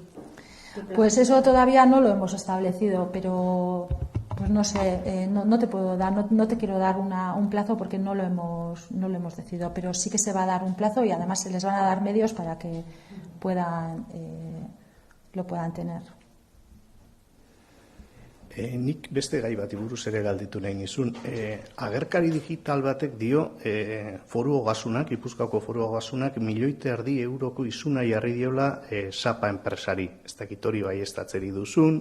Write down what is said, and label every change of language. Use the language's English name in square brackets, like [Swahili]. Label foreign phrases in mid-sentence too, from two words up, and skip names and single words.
[Spanish] Pues eso todavía no lo hemos establecido, pero pues no sé, no te puedo dar, no te quiero dar un plazo, porque no lo hemos decidido, pero sí que se va a dar un plazo, y además se les van a dar medios para que lo puedan tener. [Basque] Nik beste gai bati buruz ere galdetu nahi nizun. Agerkari digital batek dio foru ogasunak, Gipuzkoako foru ogasunak, 1,5 milioi euroko isuna jarri diola SAPA enpresari. Ez dakit hori baieztatzeri duzun.